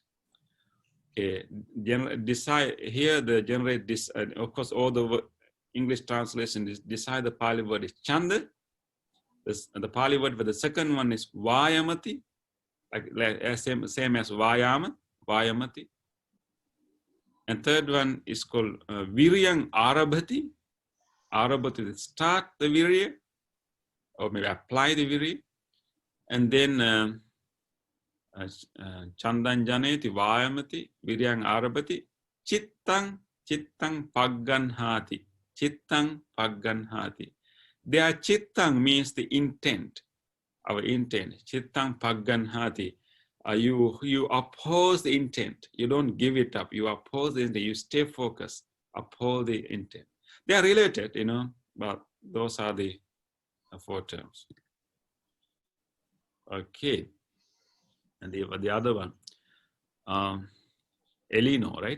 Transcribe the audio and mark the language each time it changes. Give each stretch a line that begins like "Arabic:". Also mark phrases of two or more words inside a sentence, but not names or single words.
English: Okay, desire here. The generate this. Of course, all the English translation is desire. The Pali word is chanda. The Pali word for the second one is vayamati, like same as vayamati. And third one is called
Pali: viryang arabhati.
English: Arabhati is start the virya, or maybe apply the virya. And then
Pali: chandan janeti vayamati, viryang arabhati, chittang pagganhati. Chittang pagganhati.
English: Their chittang means the intent, our intent.
Pali: Chittang pagganhati.
English: You oppose the intent. You don't give it up. You oppose the intent. You stay focused. Uphold the intent. They are related, but those are the 4 terms. Okay. And the other one, Elino, right?